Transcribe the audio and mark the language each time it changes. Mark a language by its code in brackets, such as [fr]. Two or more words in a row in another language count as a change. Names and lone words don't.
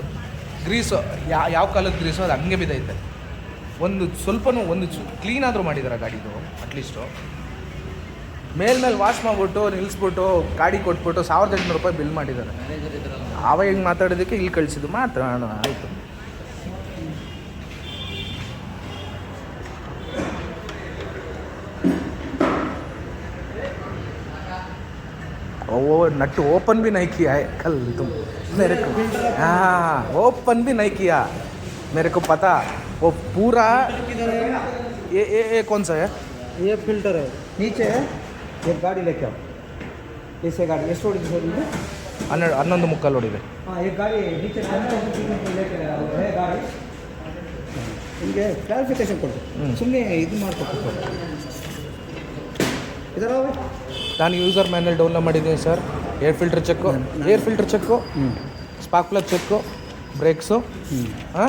[kn] ಗ್ರೀಸು ಯಾವ ಕಾಲದ ಗ್ರೀಸು ಅದು ಹಂಗೆ ಬಿದ್ದೈತೆ. ಒಂದು ಕ್ಲೀನ್ ಆದರೂ ಮಾಡಿದ್ದಾರೆ ಗಾಡಿದು. ಅಟ್ಲೀಸ್ಟು ಮೇಲೆ ವಾಶ್ ಮಾಡಿಬಿಟ್ಟು ನಿಲ್ಲಿಸ್ಬಿಟ್ಟು ಗಾಡಿ ಕೊಟ್ಬಿಟ್ಟು 1800 ರೂಪಾಯಿ ಬಿಲ್ ಮಾಡಿದ್ದಾರೆ. ಅವ ಹೆಂಗೆ ಮಾತಾಡೋದಕ್ಕೆ ಇಲ್ಲಿ ಕಳಿಸಿದ್ದು ಮಾತಾಡೋಣ ಆಯಿತು. [hi] नट ओपन भी नहीं किया है कल तुम मेरे को. हाँ, ओपन भी नहीं किया, मेरे को पता. वो पूरा ये कौन सा है? ये फिल्टर है, नीचे है. एक गाड़ी लेके आओ, ऐसे गाड़ी [kn] ಎಷ್ಟು ಹೊಡಿದೆ ಸರ್ ಇದು? 11 ಮುಕ್ಕಾಲು ಹೊಡಿದೆ. ಹಾಂ, [hi] एक गाड़ी नीचे लेके आओ ಗಾಡಿ. [kn] ನಿಮಗೆ ಕ್ಲಾರಿಫಿಕೇಶನ್ ಕೊಡು, ಸುಮ್ಮನೆ ಇದು ಮಾಡ್ಕೊಟ್ಟು ಇದರ. ನಾನು ಯೂಸರ್ ಮ್ಯಾನ್ಯಲ್ ಡೌನ್ಲೋಡ್ ಮಾಡಿದ್ದೀನಿ ಸರ್. ಏರ್ ಫಿಲ್ಟರ್ ಚೆಕ್ಕು, ಸ್ಪಾರ್ಕ್ ಪ್ಲಗ್ ಚೆಕ್ಕು, ಬ್ರೇಕ್ಸು. ಹಾಂ,